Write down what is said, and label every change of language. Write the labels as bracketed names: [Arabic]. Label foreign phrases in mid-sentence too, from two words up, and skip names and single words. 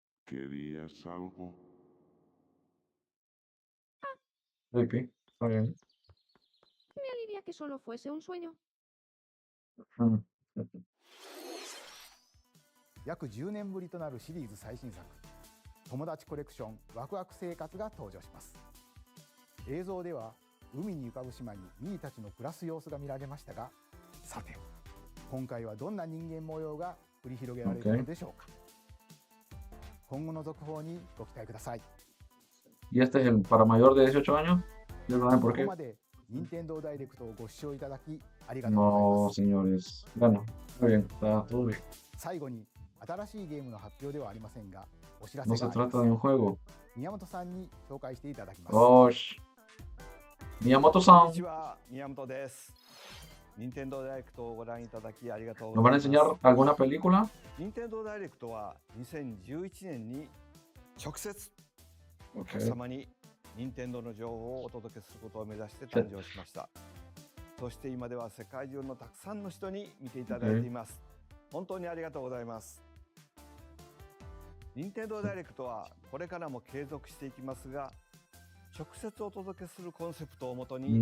[Spanish] ¿Querías algo? Creepy. Está bien. Me alivia que solo fuese un sueño. Mm. [Japanese] 約10年ぶりとなるシリーズ最新作友達コレクションワクワク生活が登場します。映像では海に浮かぶ島にミーたちの暮らす様子が見られましたが、さて今回はどんな人間模様が繰り広げられるのでしょうか。今後の続報にご期待ください。 [Spanish] ¿Y este es el para mayor de 18 años? ¿Ya saben [Japanese] こ [Spanish] por [Japanese] こ [Spanish] qué? [Japanese] まで任天堂ダイレクトをご視聴いただきありがとうご [Spanish] No, [Japanese] ざいます。 [Spanish] señores. Bueno, está bien, está todo bien. [Japanese] 最後に新しいゲームの発表ではありませんが、お知ら [Spanish] No [Japanese] せ [Spanish] se [Japanese] がありま [Spanish] trata de [Japanese] す。 [Spanish] un juego. [Japanese] 宮本さんに紹介していただきます。 Osh. こん Miyamoto-san, にちは、宮本です。任天堂ダイレクトをご覧いただきありがとう [Spanish] ¿nos [Japanese] ご [Spanish] van [Japanese] ざ [Spanish] a [Japanese] います。 [Spanish] enseñar alguna película? [Japanese] 任天堂ダイレクトは2011年に直接お [Spanish] Ok. [Japanese] 客様に任天堂の情報をお届けすることを目指して誕生しました。そして今では世界中のたくさんの人に見ていただいています。本当にありがとうございます。任天堂ダイレクトはこれからも継続していきますが、直接お届けするコンセプトをもとに